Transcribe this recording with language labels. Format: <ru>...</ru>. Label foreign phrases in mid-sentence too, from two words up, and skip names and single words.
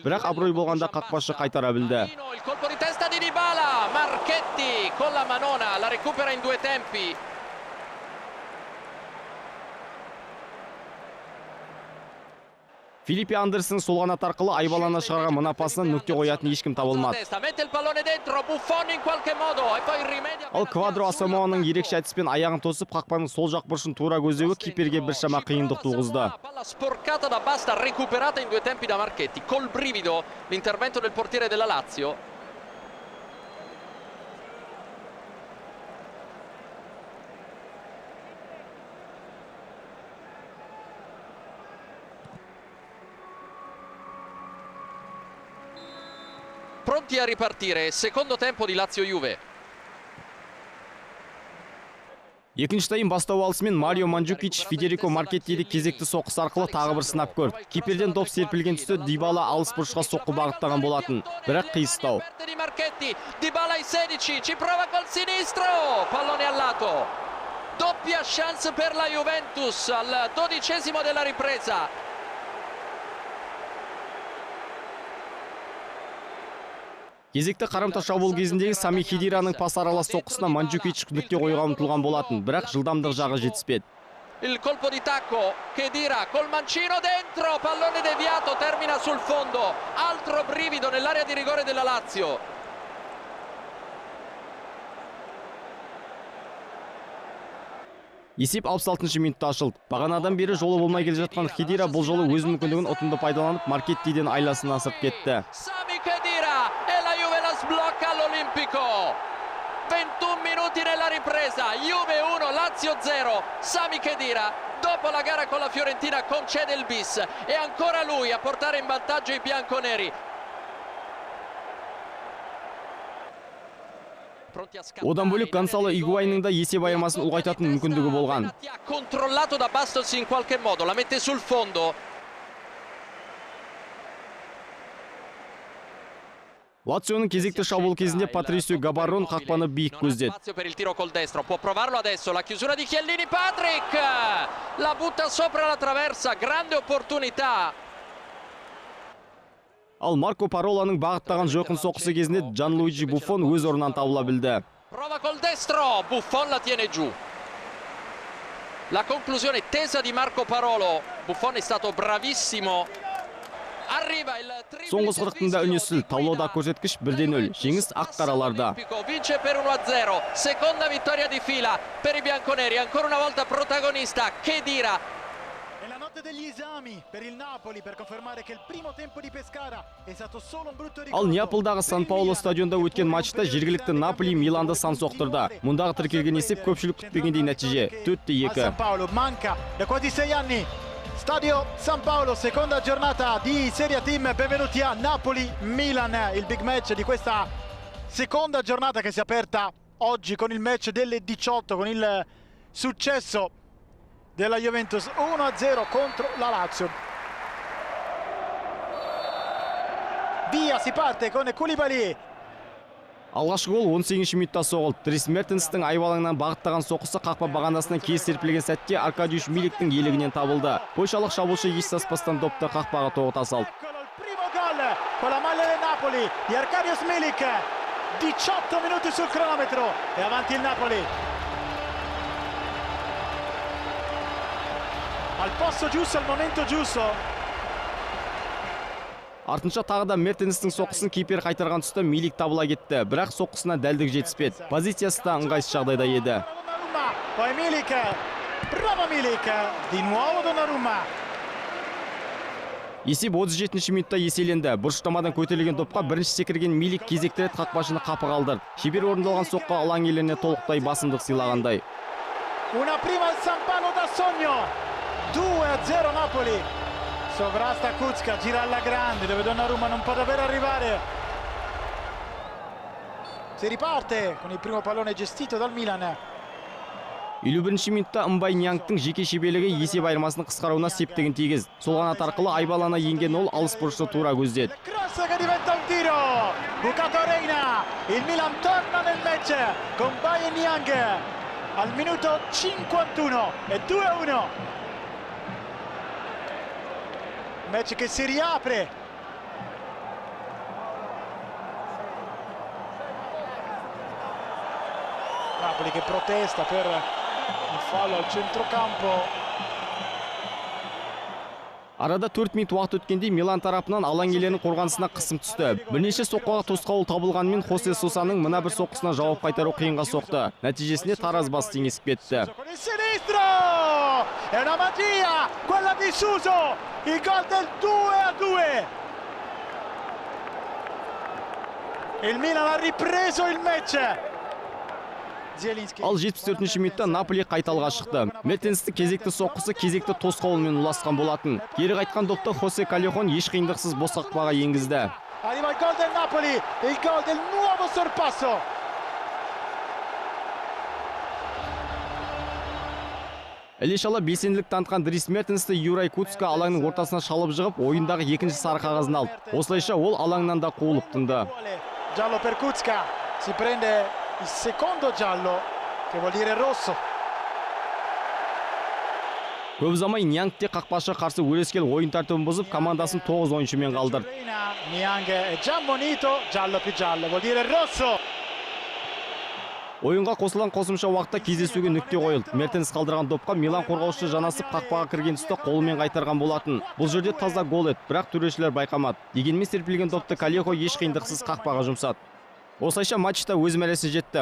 <kk>Бірақ абырой болғанда қақпашы қайтара білді. Филиппе Андерсон сол қанат арқылы айбалана шығарған мына пасынан нүкте қоятын ешкім табылмады. Ал Квадро Асамоаның ерекше әдіспен аяғын тосып, қақпаның сол жақ бұрышын тура көздеуі киперге біршама қиындық туғызды.</kk> <it>Pronti a ripartire, secondo tempo di Lazio-Juve.</it> <kk>Екінші тайм бастау алысымен Марио Манджукич Федерико Маркеттиді кезекті соққысы арқылы тағы бір сынап көрді. Киперден доп серпілген түсті Дибала алыс бұрышқа соққы бағыттаған болатын. Бірақ қиыстау.</kk> <it>Dybala ai 16, ci prova col sinistro, pallone al lato. Doppia chance per la Juventus al 12° della ripresa.</it> <kk>Кезекті қарымта шабуыл кезіндегі Сами Хедираның пас аралас соққысына Манджукич нүкте қоюға ұмтылған болатын, бірақ жылдамдық жағы жетіспеді.</kk> <it>Il colpo di tacco, Khedira col mancino dentro, pallone deviato, termina sul fondo. Altro brivido nell'area di rigore della Lazio.</it> <kk>Есеп 66 минутта ашылды. Бағанадан бері жолы болмай келе жатқан Хедира бұл жолы өз мүмкіндігін ұтымды пайдаланып, Маркеттиден айласын асырып кетті.</kk> <it>Sami Khedira e la Juve la sblocca all'Olimpico. 21 minuti nella ripresa, Juve 1, Lazio 0. Sami Khedira, dopo la gara con la Fiorentina, concede il bis e ancora lui a portare in vantaggio i bianconeri.</it> <kk>Одан бөлек Гонсало Игуайнның да есеп аймасын ұлғайтатын мүмкіндігі болған.</kk> <it>Controllato da Bastos in qualche modo, la mette sul fondo.</it> <kk>Лационың кезекті шабуыл кезінде Патрисио Габаррон қақпаны биік көздеді.</kk> <it>Per il tiro col destro, può provarlo adesso, la chiusura di Chiellini, Patrick! La butta sopra la traversa, grande opportunità.</it> <kk>Ал Марко Пароланың бағыттаған жойқын соққысы кезінде Джанлуиджи Буффон өз орнынан табыла білді.</kk> <it>Prova col destro, Buffon la tiene giù. La conclusione tesa di Marco Parolo. Buffon è stato bravissimo. Arriva il</it> <kk>Соңғы сырықтында үнесіл, таблода көрсеткіш 1-0. Жеңіс ақ қараларда.</kk> <it>Vince per 1-0. Seconda vittoria di fila per i bianconeri. Ancora una volta protagonista Khedira. La notte degli esami per il Napoli per confermare che il primo tempo di Pescara è stato solo un brutto ricordo.</it> <kk>Ал Неаполдағы Сан-Пауло стадионда өткен матчта жергілікті Наполи Миланды сан соқтырды. Мұндағы тіркелген есеп көпшілік күтпегендей нәтиже 4-2.</kk> <it>San-Paolo manca da quasi 6 anni. Stadio San Paolo, seconda giornata di Serie Team. Benvenuti a Napoli-Milan, il</it> <en>big match</en> <it>di questa seconda giornata che si è aperta oggi con il match delle 18, con il successo della Juventus 1-0 contro la Lazio. Via, si parte con Koulibaly.</it> <kk>Алғашқы гол 18 минутта соғылды. Дрис Мертенстің айбалаңнан бағыттаған соққысы қақпа бағанасынан кез серпілген сәтте Аркадиуш Миликтің иелігінен табылды. Польшалық шабуылшы еш саспастан допты қақпаға тоғыта салды.</kk> <it>Primo gol con la maglia del Napoli di Arkadiusz Milik. 18 minuti sul cronometro e avanti il Napoli. Al posto giusto, al momento giusto.</it> <kk>Артынша тағы да Мертенстің соққысын кипер қайтарған тұста Милик табыла кетті, бірақ соққысына дәлдік жетіспеді. Позициясы да ыңғайсыз жағдайда еді.</kk> <it>Poi Milik, bravo Milik, di nuovo Donnarumma.</it> <kk>Есеп 37 минутта еселенді. Бұрыштамадан көтерілген допқа бірінші секірген Милик кезекті рет қақпашыны қапы қалдырды. Шебер орындалған соққы алаң иелеріне толықтай басымдық сыйлағандай.</kk> <it>Una prima il San Paolo da sogno. 2-0 Napoli. Sovrasta Kucka, gira alla grande, dove Donnarumma non può davvero arrivare. Si riparte con il primo pallone gestito dal Milan.</it> <kk>51 минутта Мбай Ньянгтың жеке шеберлігі есеп айырмасының қысқаруына септігін тигіз. Сол қанат арқылы айбалана енген ол алыс бұрышты тура көздеді.</kk> <it>Cross che diventa un tiro. Bucato Reina. Il Milan torna nel match con Mbaye Niang al minuto 51 e 2-1. Match che si riapre. Napoli che protesta per il fallo al centrocampo.</it> <kk>Арада 4 минут уақыт өткенде Милан тарапынан алаң иелерінің қорғанысына қысым түсті. Бірнеше соққыға тосқауыл табылғанымен Хосе Сосаның мына бір соққысына жауап қайтару қиынға соқты. Нәтижесінде тараз басы теңесіп кетті.</kk> <it>Con il sinistro! È una magia quella di Suso! Il gol del 2-2! Il Milan ha ripreso il match! Zielinski.</it> <kk>Ал 74-ші минутта Наполи қайталға шықты. Мертенсті кезекті соққысы кезекті тосқауылмен ұласқан болатын. Кері қайтқан допты Хосе Калехон еш қиындықсыз бос қақпаға енгізді.</kk> <it>Arriva il gol del Napoli, il gol del nuovo sorpasso.</it> <kk>Іле-шала белсенділік танытқан Дрис Мертенсті Юрай Куцка алаңның ортасына шалып жығып, ойындағы екінші сары қағазын алды. Осылайша ол алаңнан да қуылып тынды.</kk> <it>Giallo per Kucka, si prende il secondo giallo, che vuol dire rosso.</it> <kk>Көп ұзамай Ньянг те қақпашы қарсы өрескел ойын тәртібін бұзып, командасын 9 ойыншымен қалдырды.</kk> <it>Niang è già ammonito, giallo più giallo, vuol dire rosso.</it> <kk>Ойынға қосылған қосымша уақытта кездесуге нүкте қойылды. Мертенс қалдырған допқа Милан қорғаушы жанасып қақпаға кірген тұста қолымен қайтарған болатын. Бұл жерде таза гол еді, бірақ төрешілер байқамады. Дегенмен серпілген допты Калехо еш қиындықсыз қақпаға жұмсады. Осылайша матчта өз мәресі жетті.</kk>